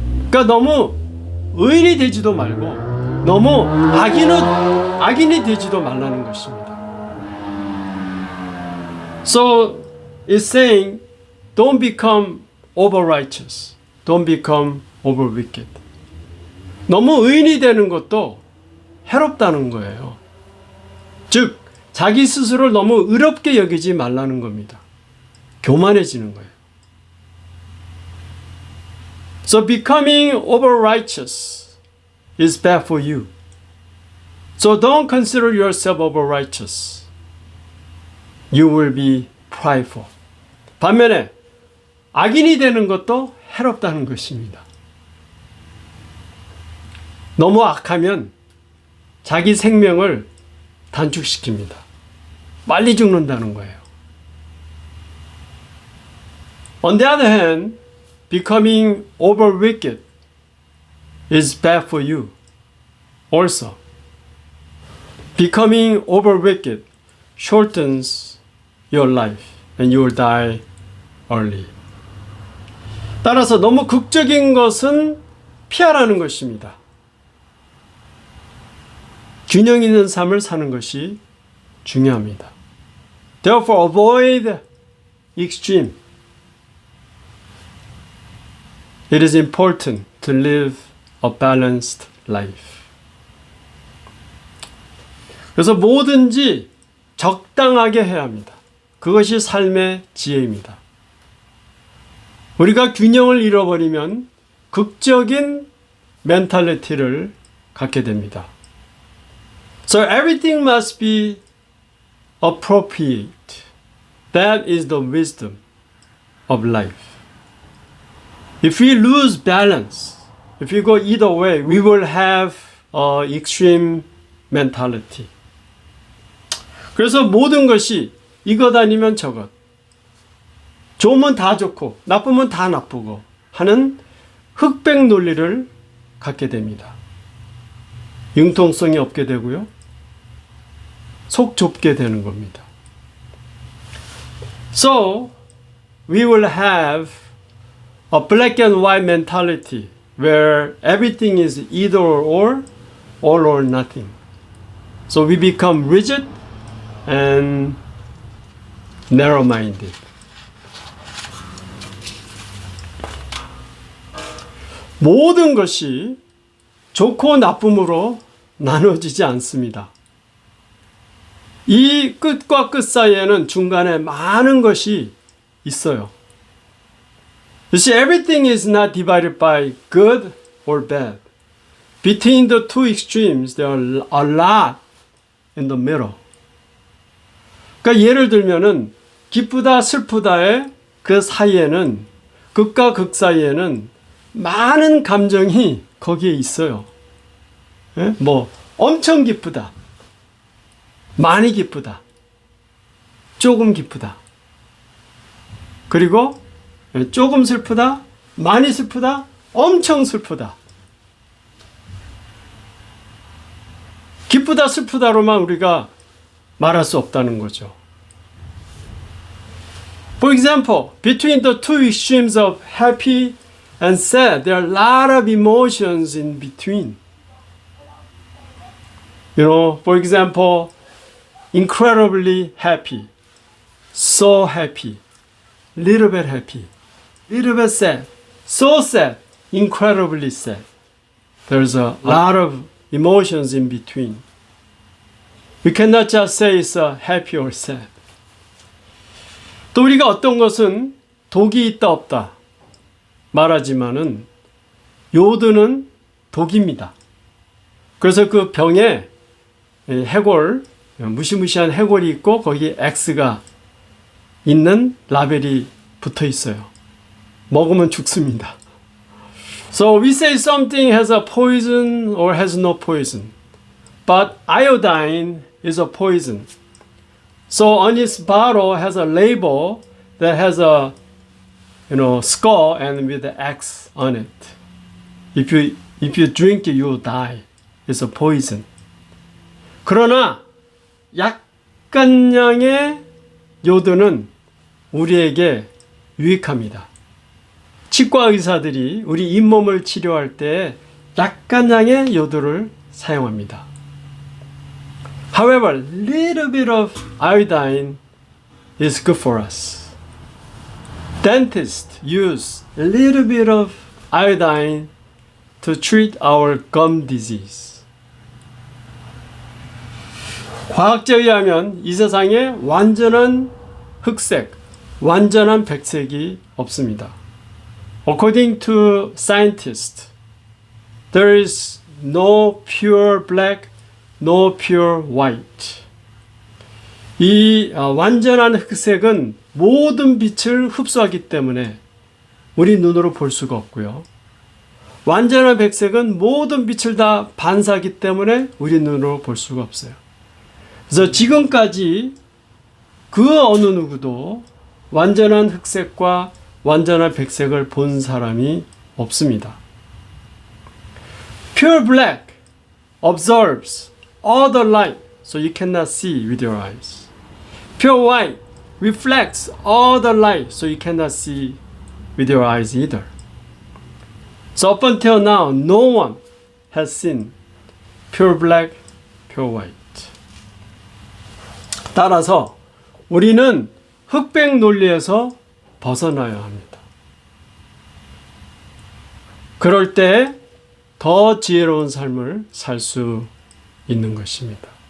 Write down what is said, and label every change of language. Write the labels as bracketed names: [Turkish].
[Korean] 그러니까 너무 의인이 되지도 말고 너무 악인이 되지도 말라는 것입니다. [English] So it's saying don't become over righteous. Don't become over wicked. [Korean] 너무 의인이 되는 것도 해롭다는 거예요. 즉, 자기 스스로를 너무 의롭게 여기지 말라는 겁니다. 교만해지는 거예요. [English] So becoming over righteous is bad for you. So don't consider yourself over righteous. You will be prideful. [Korean] 반면에 악인이 되는 것도 해롭다는 것입니다. 너무 악하면 자기 생명을 단축시킵니다. 빨리 죽는다는 거예요. [English] On the other hand, becoming over wicked is bad for you also. Becoming over wicked shortens your life and you will die early. [Korean] 따라서 너무 극적인 것은 피하라는 것입니다. 균형 있는 삶을 사는 것이 중요합니다. [English] Therefore, avoid extreme. It is important to live a balanced life. [Korean] 그래서 뭐든지 적당하게 해야 합니다. 그것이 삶의 지혜입니다. 우리가 균형을 잃어버리면 극적인 멘탈리티를 갖게 됩니다. [English] So everything must be appropriate. That is the wisdom of life. If we lose balance, if we go either way, we will have extreme mentality. [Korean] 그래서 모든 것이 이것 아니면 저것, 좋으면 다 좋고 나쁘면 다 나쁘고 하는 흑백 논리를 갖게 됩니다. 융통성이 없게 되고요. 속 좁게 되는 겁니다. [English] So, we will have a black and white mentality where everything is either or, all or nothing. So we become rigid and narrow-minded. [Korean] 모든 것이 좋고 나쁨으로 나눠지지 않습니다. 이 끝과 끝 사이에는 중간에 많은 것이 있어요. [English] You see, everything is not divided by good or bad. Between the two extremes, there are a lot in the middle. [Korean] 그러니까 예를 들면은 기쁘다 슬프다의 그 사이에는, 극과 극 사이에는 많은 감정이 거기에 있어요. 예? 뭐 엄청 기쁘다, 많이 기쁘다, 조금 기쁘다, 그리고 조금 슬프다, 많이 슬프다, 엄청 슬프다. 기쁘다 슬프다로만 우리가 말할 수 없다는 거죠. [English] For example, between the two extremes of happy and sad, there are a lot of emotions in between. You know, for example, incredibly happy, so happy, little bit happy, little bit sad, so sad, incredibly sad. There's a lot of emotions in between. We cannot just say it's happy or sad. [Korean] 또 우리가 어떤 것은 독이 있다 없다 말하지만은 요드는 독입니다. 그래서 그 병에 해골, 무시무시한 해골이 있고 거기에 X가 있는 라벨이 붙어 있어요. 먹으면 죽습니다. [English] So we say something has a poison or has no poison. But iodine is a poison. So on its bottle has a label that has a skull and with the X on it. If you drink it, you die. It's a poison. [Korean] 그러나 약간량의 요드는 우리에게 유익합니다. 치과 의사들이 우리 잇몸을 치료할 때 약간량의 요드를 사용합니다. [English] However, little bit of iodine is good for us. Dentists use a little bit of iodine to treat our gum disease. [Korean] 과학자에 의하면 이 세상에 완전한 흑색, 완전한 백색이 없습니다. [English] According to scientists, there is no pure black, no pure white. [Korean] 이 완전한 흑색은 모든 빛을 흡수하기 때문에 우리 눈으로 볼 수가 없고요. 완전한 백색은 모든 빛을 다 반사하기 때문에 우리 눈으로 볼 수가 없어요. 그래서 지금까지 그 어느 누구도 완전한 흑색과 완전한 백색을 본 사람이 없습니다. [English] Pure black absorbs all the light, so you cannot see with your eyes. Pure white reflects all the light, so you cannot see with your eyes either. So up until now, no one has seen pure black, pure white. [Korean] 따라서 우리는 흑백 논리에서 벗어나야 합니다. 그럴 때 더 지혜로운 삶을 살 수 있는 것입니다.